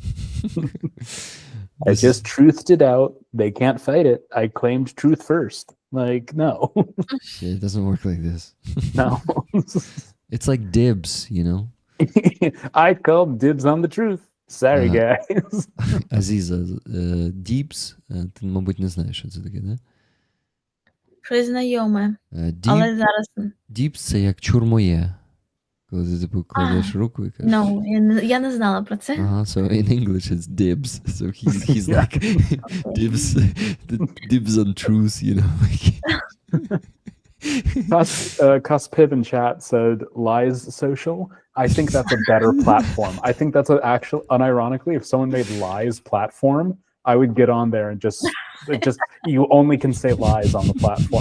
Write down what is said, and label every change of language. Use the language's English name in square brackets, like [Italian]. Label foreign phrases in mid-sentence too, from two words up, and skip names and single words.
[English] I just truthed it out. They can't fight it. I claimed truth first. Like, no. Shit, it doesn't work like this. No. It's like dibs, I called dibs on the truth. Sorry, guys. [Ukrainian] Азіза, dibs, ти, мабуть, не знаєш, що це таке, да? Щось знайоме, але зараз... Dibs – це як чур моє. Коли ти типу кладеш руку і кажеш. No, я не знала про це. [English] So in English it's dibs. So he's Yeah. like dibs on truth, you know. Cuspiv in chat said lies social. I think that's a better platform. I think that's unironically, if someone made lies platform, I would get on there and just you only can say lies on the platform.